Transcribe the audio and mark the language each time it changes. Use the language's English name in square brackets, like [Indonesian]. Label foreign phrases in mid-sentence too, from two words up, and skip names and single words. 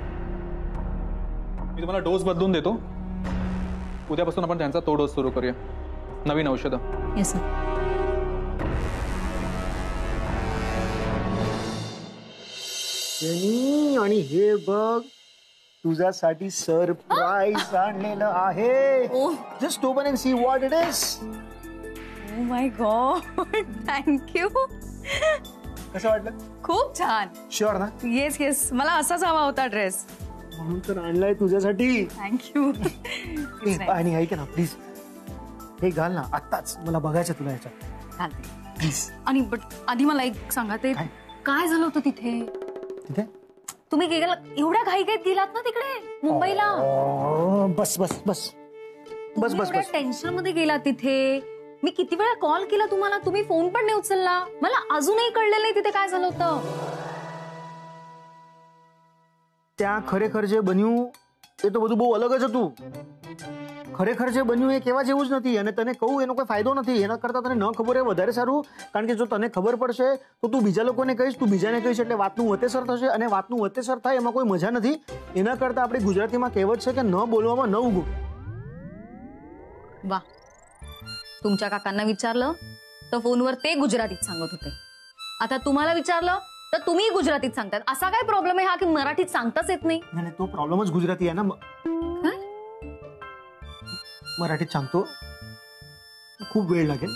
[Marathi] मी तुम्हाला डोस बदलून देतो. उद्यापासून आपण त्यांचा तो डोस सुरू करूया, नवीन औषधं. [English] Yes sir. [Marathi] आणि हे बघ, तुझ्यासाठी सरप्राईज आणलेलं आहे. [English] Just open and see what it is. Oh my god, thank you. [Marathi] कसं वाटलं? खूप छान. शुअर ना? [English] yes yes, [Marathi] मला असाच हवा होता ड्रेस, म्हणून तर आणलाय तुझ्यासाठी. [English] Thank you. [Marathi] आणि ऐक ना प्लीज, हे घाल ना आत्ताच, मला बघायचं तुला याच्यात. प्लीज. आणि बट आधी मला एक सांगा, ते काय झालं होतं तिथे? तिथे तुम्ही गेला एवढ्या घाईघाईत गेलात ना तिकडे मुंबईला? बस बस बस बस बस बस. टेन्शन मध्ये गेला तिथे. मी किती वेळा कॉल केला तुम्हाला, तुम्ही फोन पण नाही उचलला. मला अजूनही कळलेलं नाही तिथे काय झालं होतं. [Gujarati] ત્યા ખરેખર જે બન્યું એ તો બધું બહુ અલગ જ હતું. ખરેખર જે બન્યું એ કેવા જેવું જ નથી, અને તને કહું એનો કોઈ ફાયદો નથી. એના કરતાં તને ન ખબર હોય વધારે સારું, કારણ કે જો તને ખબર પડશે તો તું બીજા લોકોને કહીશ, તું બીજાને કહીશ, એટલે વાતનું વતેસર થશે, અને વાતનું વતેસર થાય એમાં કોઈ મજા નથી. એના કરતાં આપણી ગુજરાતીમાં કહેવત છે કે ન બોલવામાં ન ઉગો. [Marathi] वा, तुमच्या काकांना विचारलं तर फोनवर ते गुजरातीत सांगत होते. आता तुम्हाला विचारलं तर तुम्ही गुजरातीत सांगतात. असा काय प्रॉब्लेम आहे हा की मराठीत सांगताच येत नाही? नाही, तो प्रॉब्लेमच गुजराती आहे ना. मराठीत सांगतो, खूप वेळ लागेल.